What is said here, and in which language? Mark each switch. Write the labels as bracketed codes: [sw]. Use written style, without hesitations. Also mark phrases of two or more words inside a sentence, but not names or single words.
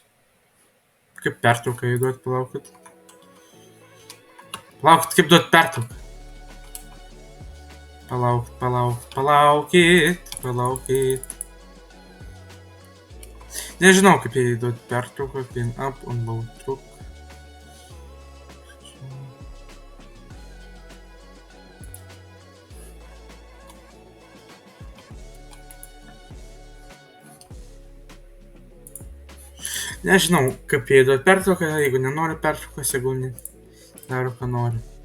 [lt] Kaip pertrauką įduot, palaukit. Palaukit, kaip duot pertrauką. Palaukit. Nežinau, kaip įduot pertrauką. [en] Clean up, unload truck. [lt] Nežinau, kaip įduot pertrauką, jeigu nenori pertraukos, jeigu daro, ką nori.